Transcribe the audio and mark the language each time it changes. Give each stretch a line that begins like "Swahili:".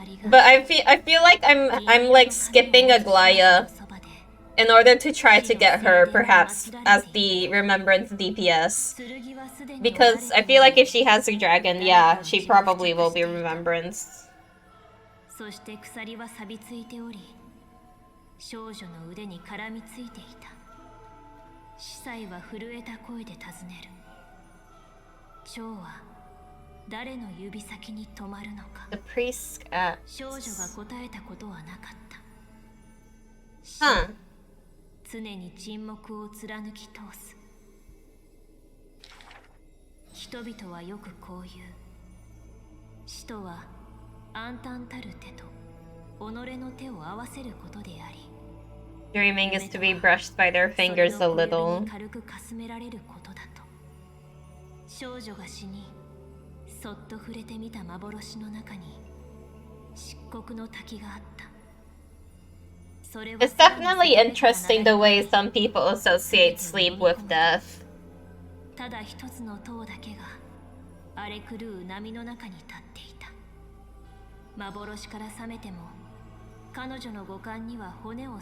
English: But I feel like I'm like skipping Aglaya in order to try to get her perhaps as the Remembrance DPS. Because I feel like if she has a dragon, yeah, she probably will be Remembrance.
Japanese: そして鎖は錆びついており、少女の腕に絡みついていた。司祭は震えた声で尋ねる。蝶は誰の指先に止まるのか。
English: The priest at...
Japanese: 少女が答えたことはなかった。
English: Huh.
Japanese: 常に沈黙を貫き通す。人々はよくこう言う。使徒は暗淡たる手と己の手を合わせることであり、
English: Dreaming is to be brushed by their fingers a little.
Japanese: 軽くかすめられることだと。少女が死にそっと触れてみた幻の中に漆黒の滝があった。
English: It's definitely interesting the way some people associate sleep with death.
Japanese: ただ一つの塔だけが荒れ狂う波の中に立っていた。幻から覚めても彼女の五感には骨を。